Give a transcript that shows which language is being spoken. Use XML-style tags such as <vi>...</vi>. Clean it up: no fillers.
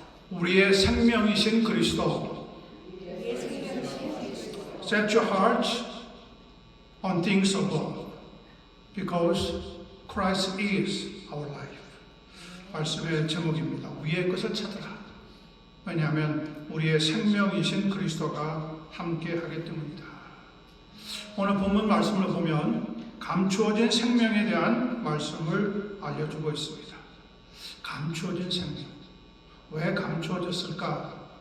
<ko>우리의 생명이신 그리스도.</ko> <en>Set your hearts on things above, because Christ is our life.</en> <ko>말씀의 제목입니다. 위의 것을 찾으라. 왜냐하면 우리의 생명이신 그리스도가 함께하기 때문이다. 오늘 본문 말씀을 보면 감추어진 생명에 대한 말씀을 알려주고 있습니다. 감추어진 생명. 왜 감추어졌을까?</ko>